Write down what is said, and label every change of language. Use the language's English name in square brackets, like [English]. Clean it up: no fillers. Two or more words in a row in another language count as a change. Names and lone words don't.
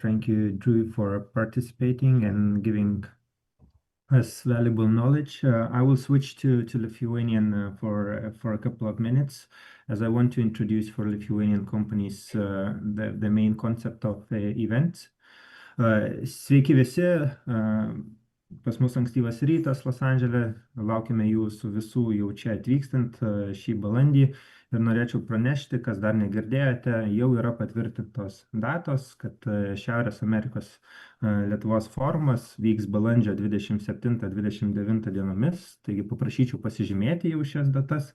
[English] Thank you, Drew, for participating and giving us valuable knowledge. I will switch to Lithuanian for a couple of minutes, as I want to introduce for Lithuanian companies the main concept of the event. [Lithuanian] Sveiki visi. Pas mus ankstyvas rytas Los Andžele, laukiame jūsų visų jau čia atvykstant šį balandį ir norėčiau pranešti, kas dar negirdėjote, jau yra patvirtintos datos, kad Šiaurės Amerikos Lietuvos forumas vyks balandžio 27-29 dienomis, taigi paprašyčiau pasižymėti jau šias datas.